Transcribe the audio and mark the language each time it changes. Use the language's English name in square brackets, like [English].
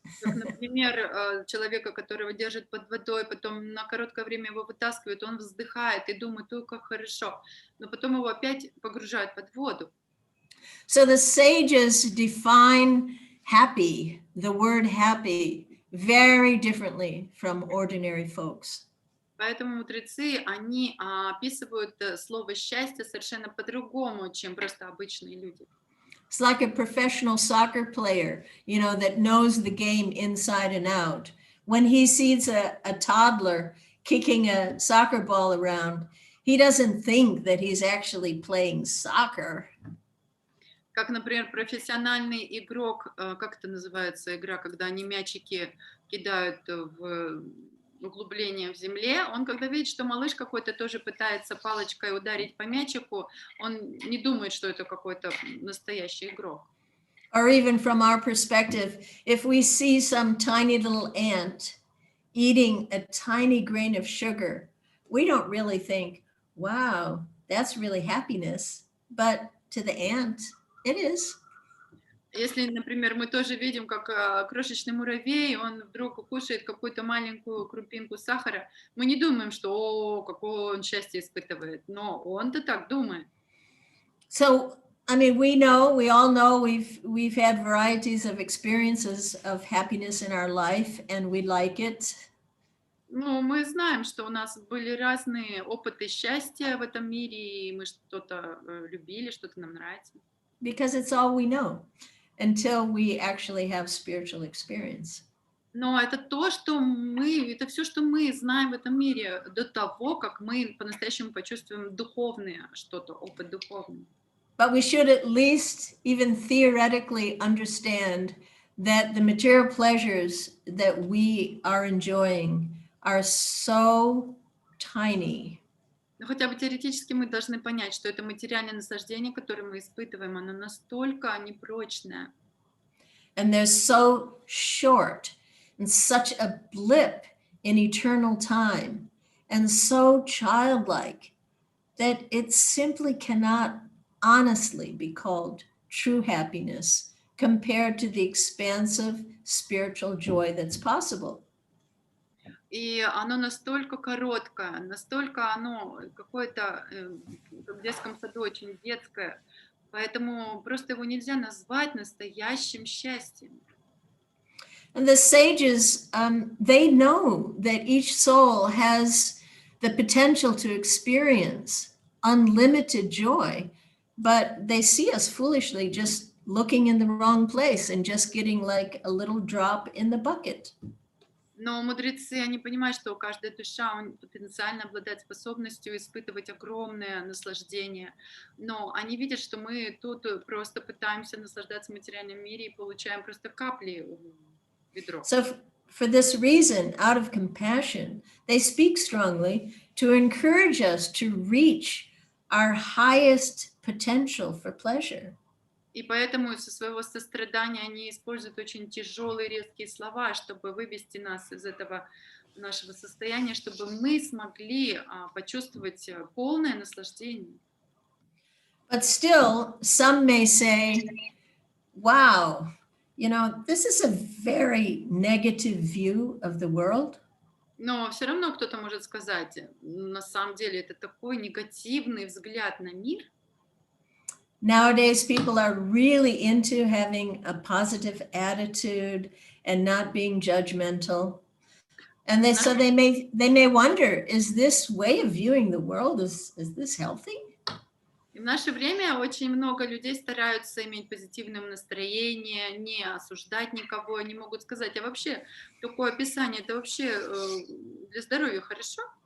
[Russian] Как, например, человека, которого держат под водой, потом на короткое время его вытаскивают, он вздыхает и думает: ой, как хорошо, но потом его опять погружают под воду. [English] So the sages define happy, the word happy, very differently from ordinary folks. [Russian] Поэтому мудрецы, они описывают слово «счастье» совершенно по-другому, чем просто обычные люди. [English] It's like a professional soccer player, you know, that knows the game inside and out. When he sees a toddler kicking a soccer ball around, he doesn't think that he's actually playing soccer. [Russian] Как, например, профессиональный игрок, как это называется, игра, когда они мячики кидают в углубление в земле, он когда видит, что малыш какой-то тоже пытается палочкой ударить по мячику, он не думает, что это какой-то настоящий игрок. [English] Or even from our perspective, if we see some tiny little ant eating a tiny grain of sugar, we don't really think, wow, that's really happiness. But to the ant, it is. [Russian] Если, например, мы тоже видим, как крошечный муравей, он вдруг кушает какую-то маленькую крупинку сахара, мы не думаем, что «О, какое он счастье испытывает», но он-то так думает. [English] So, I mean, we all know we've had varieties of experiences of happiness in our life, and we like it. [Russian] Ну, мы знаем, что у нас были разные опыты счастья в этом мире, и мы что-то любили, что-то нам нравится. [English] Because it's all we know until we actually have spiritual experience. [Russian] Но это то, что это все, что мы знаем в этом мире до того, как мы по-настоящему почувствуем духовное что-то, опыт духовный. [English] But we should at least even theoretically understand that the material pleasures that we are enjoying are so tiny. [Russian] Но хотя бы теоретически мы должны понять, что это материальное наслаждение, которое мы испытываем, оно настолько непрочное. [English] And they're so short and such a blip in eternal time and so childlike that it simply cannot honestly be called true happiness compared to the expansive spiritual joy that's possible. [Russian] И оно настолько короткое, настолько оно какое-то в детском саду очень детское, поэтому просто его нельзя назвать настоящим счастьем. [English] And the sages, they know that each soul has the potential to experience unlimited joy, but they see us foolishly just looking in the wrong place and just getting like a little drop in the bucket. [Russian] Но мудрецы, они понимают, что каждая душа потенциально обладает способностью испытывать огромное наслаждение, но они видят, что мы тут просто пытаемся наслаждаться в материальном мире и получаем просто капли в ведро. [English] So for this reason, out of compassion, they speak strongly to encourage us to reach our highest potential for pleasure. [Russian] И поэтому со своего сострадания они используют очень тяжелые, резкие слова, чтобы вывести нас из этого нашего состояния, чтобы мы смогли почувствовать полное наслаждение. [English] But still, some may say, wow, you know, this is a very negative view of the world. [Russian] Но все равно кто-то может сказать, на самом деле это такой негативный взгляд на мир. [English] Nowadays, people are really into having a positive attitude and not being judgmental. And so they may wonder, is this way of viewing the world, is this healthy? [Russian] И в наше время очень много людей стараются иметь позитивное настроение, не осуждать никого. Они могут сказать, а вообще такое описание, это вообще для здоровья хорошо?